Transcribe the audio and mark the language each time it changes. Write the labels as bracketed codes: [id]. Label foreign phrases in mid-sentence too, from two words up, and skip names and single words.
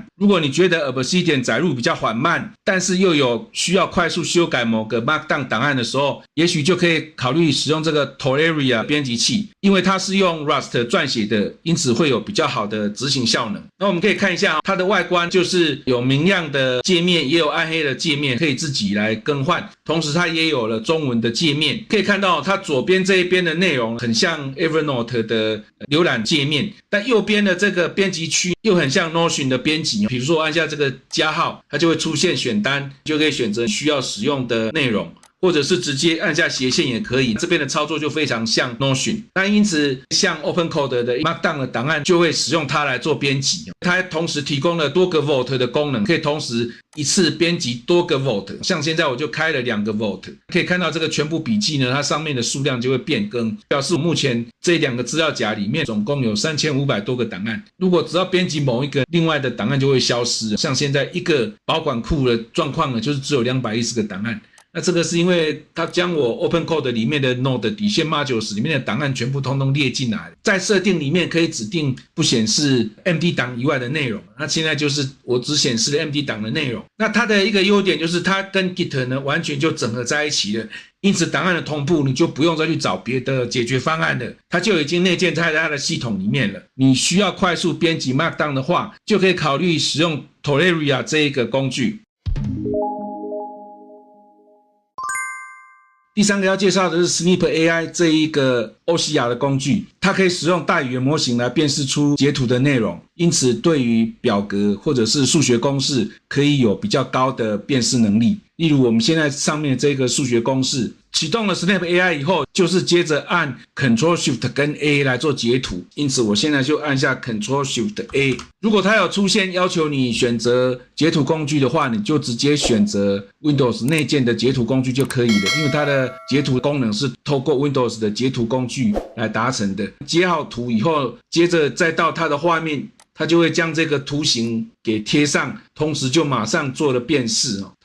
[zh] 如果你覺得 Obsidian 載入比較緩慢，但是又有需要快速修改某個 Markdown 檔案的時候，也許就可以考慮使用這個 Toleria 編輯器，因為它是用 Rust 撰寫的，因此會有比較好的執行效能。那我們可以看一下它的外觀，就是有明亮的界面，也有暗黑的界面，可以自己來更換。同時它也有了中文的界面。可以看到它左邊這一邊的內容很像 Evernote 的瀏覽界面，但右邊的這個編輯區又很像 Notion 的編輯。比如說我按下這個加號，它就會出現選單，就可以選擇需要使用的內容，或者是直接按下斜線也可以。這邊的操作就非常像 Notion。那因此像 OpenCode 的 Markdown 的檔案就會使用它來做編輯。它同時提供了多個 Vault 的功能，可以同時一次編輯多個 Vault。像現在我就開了2個 Vault， 可以看到這個全部筆記呢，它上面的數量就會變更，表示我目前這2個資料夾裡面總共有3500多個檔案。如果只要編輯某一個，另外的檔案就會消失。像現在一個保管庫的狀況呢，就是只有210個檔案。那這個是因為它將我 OpenCode 裡面的 Node 底線 Modules 裡面的檔案全部通通列進來，在設定裡面可以指定不顯示 MD 檔以外的內容。那現在就是我只顯示了 MD 檔的內容。那它的一個優點就是它跟 Git 呢完全就整合在一起了，因此檔案的同步你就不用再去找別的解決方案了，它就已經內建在它的系統裡面了。你需要快速編輯 Markdown 的話，就可以考慮使用 Toleria 這一個工具。第3個要介紹的是 Snip AI 這一個 OCR 的工具，它可以使用大語言模型來辨識出截圖的內容，因此對於表格或者是數學公式可以有比較高的辨識能力。例如我們現在上面這個數學公式，啟動了 Snip AI 以後，就是接着按 Ctrl+Shift 跟 A 來做截圖，因此我現在就按下 Ctrl+Shift A。如果它有出現要求你選擇截圖工具的話，你就直接選擇 Windows 內建的截圖工具就可以了，因為它的截圖功能是透過 Windows 的截圖工具來達成的。截好圖以後，接着再到它的畫面， 它就會將這個圖形給貼上，同時就馬上做了辨識哦。